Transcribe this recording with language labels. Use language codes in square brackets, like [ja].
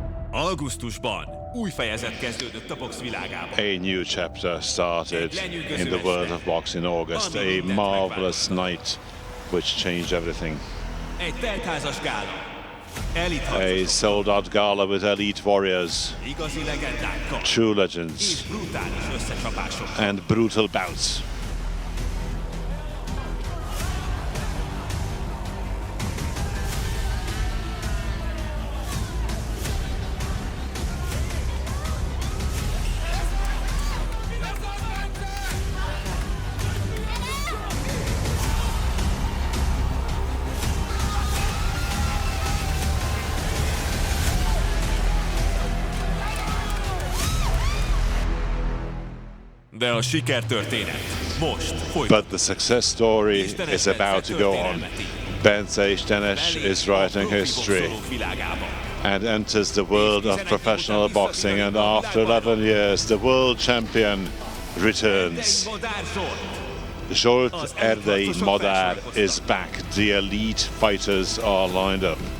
[hu] Augusztusban új fejezet kezdődött a box világában. [en] A new chapter started in the world of boxing in August. A marvelous night which changed everything. [hu] Egy teltházas gála. [en] A sold-out gala with elite warriors, [hu] Igazi legendákkal. [en] true legends, [hu] És brutális összecsapások. [en] and brutal bouts. [hu] De a sikertörténet most folytatódik. [en] But the success story is about to go on. Bence Istenes is writing history and enters the world of professional boxing, and after 11 years the world champion returns. Zsolt Erdei Madár is back. The elite fighters are lined up.